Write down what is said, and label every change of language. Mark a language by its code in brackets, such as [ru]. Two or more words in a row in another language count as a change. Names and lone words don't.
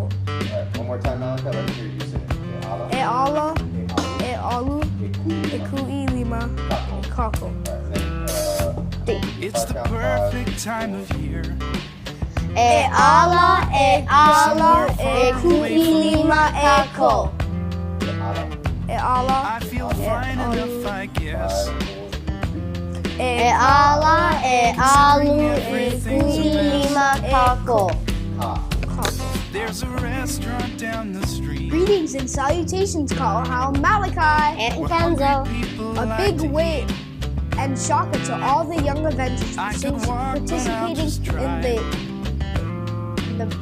[en] One more time, Malachi. Let me hear you sing it. [haw] E ala, e alu, e kuilima kako. [en] It's the perfect time of year. [haw] E ala, e alu, e kuilima kako. E ala, [en] I feel fine enough, I guess. [haw] E ala, e alu, e kuilima kako. [en] There's a restaurant down the street. Greetings and salutations, Kaʻōhao, Malachi. And Kenzo. A big wave and shaka to all the young Avengers participating in the